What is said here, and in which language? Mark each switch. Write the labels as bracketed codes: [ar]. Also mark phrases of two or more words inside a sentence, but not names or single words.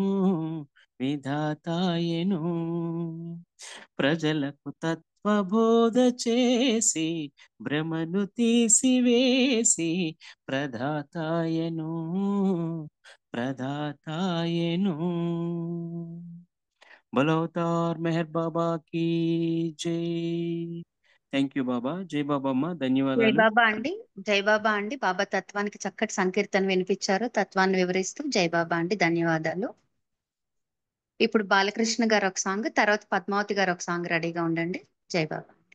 [te] విధాతాయను ప్రజలకు తత్వబోధ చేసి భ్రమను తీసివేసి ప్రదాతాయను ప్రదాతాయను [hi] बोलो अवतार मेहर बाबा की जय [en] thank you [te] బాబా. జై బాబా అమ్మ, ధన్యవాదాలు. జయబాబా అండి. జయబాబా అండి. బాబా తత్వానికి చక్కటి సంకీర్తన వినిపించారు, తత్వాన్ని వివరిస్తూ. జయబాబా అండి, ధన్యవాదాలు. ఇప్పుడు బాలకృష్ణ గారు ఒక సాంగ్, తర్వాత పద్మావతి గారు ఒక సాంగ్ రెడీగా ఉండండి. జయబాబా.